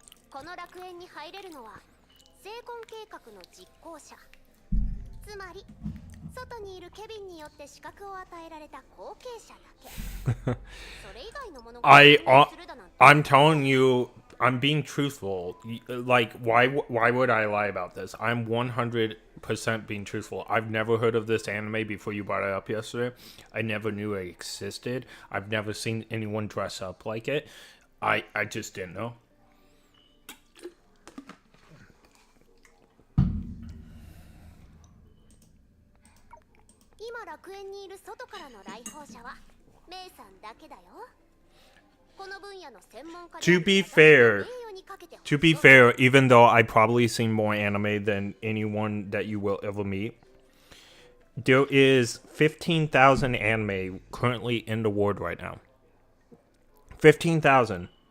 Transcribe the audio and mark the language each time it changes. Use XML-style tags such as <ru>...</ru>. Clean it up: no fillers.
<ja>この楽園に入れるのは成婚計画の実行者、つまり外にいるケビンによって資格を与えられた後継者だけ。それ以外のものが</ja> <en>I'm telling you, I'm being truthful. Like, why would I lie about this? I'm 100% being truthful. I've never heard of this anime before you brought it up yesterday. I never knew it existed. I've never seen anyone dress up like it. I just didn't know.</en> <ja>今楽園にいる外からの来訪者はメイさんだけだよ。この分野の専門家</ja> <en>To be fair, even though I've probably seen more anime than anyone that you will ever meet, there is 15,000 anime currently in the world right now. 15,000.</en>